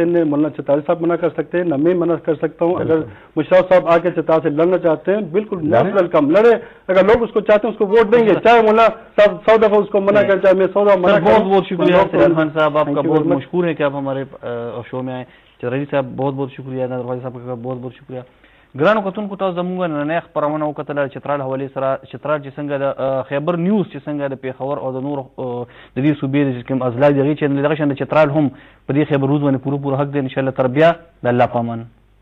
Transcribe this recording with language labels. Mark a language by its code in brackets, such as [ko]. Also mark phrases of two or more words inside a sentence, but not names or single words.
[ur] نہ مولانا چترالی صاحب منع کر سکتے ہیں، نہ میں منع کر سکتا ہوں. اگر مشرف صاحب آ کے چترال سے لڑنا چاہتے ہیں بالکل ویلکم، لڑے. اگر لوگ اس کو چاہتے ہیں اس کو ووٹ دیں گے، چاہے مولانا صاحب 100 دفعہ اس کو منع کر، چاہے میں 100 دفعہ منع. بہت بہت شکریہ سلیم خان صاحب، آپ کا بہت مشکور ہے کہ آپ ہمارے شو میں آئے. چترالی صاحب بہت بہت شکریہ، نادر صاحب کا بہت بہت شکریہ. [ps] ګرانو کتونکو تاسو زموږ نننۍ خپرونه وکتله چترال حوالې سره. چترال چې څنګه د خیبر نیوز چې څنګه د پیښور او د نورو د دې صوبې د کوم اضلاع دغه چې دغه شان د چترال هم په دې خیبر روز باندې پوره حق دی. [ar] ان شاء الله [ps] تر بیا د الله پامان.